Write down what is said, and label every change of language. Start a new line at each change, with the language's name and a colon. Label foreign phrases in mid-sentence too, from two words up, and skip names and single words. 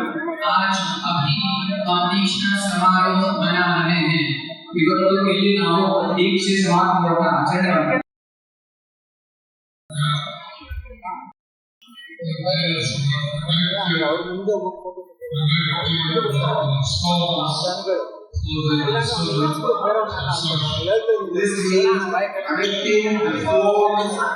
Hindi: आज अभी फाउंडेशन समारोह मना रहे हैं विगत
Kannada: ಇಲ್ಲಿ ನಾವು ದೀಕ್ಷೆ ಸಮಾರಂಭದ ಆಚರಣೆ ಮಾಡ್ತೀವಿ
English: This means connecting the souls